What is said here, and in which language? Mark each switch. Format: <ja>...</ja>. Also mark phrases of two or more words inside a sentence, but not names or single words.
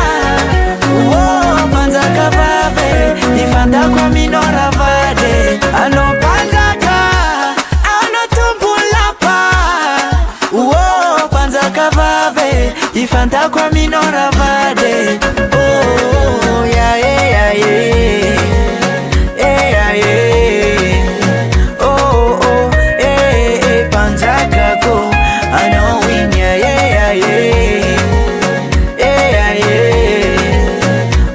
<mg>panjaka vave, ifantako aminao ravade, anao panjaka, anao tombolapa, panjaka vave, ifantako aminao ravade.</mg> <en>Oh, yeah, yeah, yeah, yeah, yeah. Oh, oh,</en> <mg>panjaka ko, anao</mg> <en>win, yeah, yeah, yeah, yeah, yeah.</en>